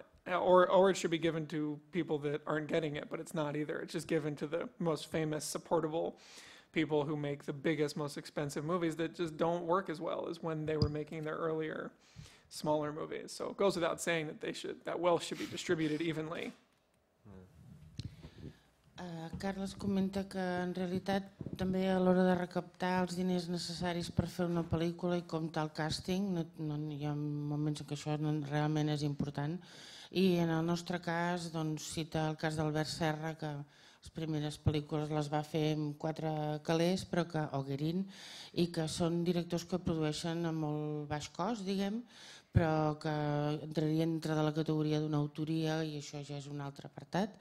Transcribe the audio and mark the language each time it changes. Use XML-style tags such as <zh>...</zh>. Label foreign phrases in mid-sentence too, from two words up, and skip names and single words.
<en>Or it should be given to people that aren't getting it, but it's not either. It's just given to the most famous, supportable people who make the biggest, most expensive movies that just don't work as well as when they were making their earlier, smaller movies. So it goes without saying that wealth should be distributed evenly.</en> <ca>Carles comenta que en realitat també a l'hora de recaptar els diners necessaris per fer una pel·lícula i comptar el càsting, hi ha moments en què això realment és important. I en el nostre cas, doncs, cita el cas d'Albert Serra, que les primeres pel·lícules les va fer amb 4 calés, o Guerin, i que són directors que produeixen a molt baix cost, diguem, però que entrarien dintre de la categoria d'una autoria, i això ja és un altre apartat.</ca>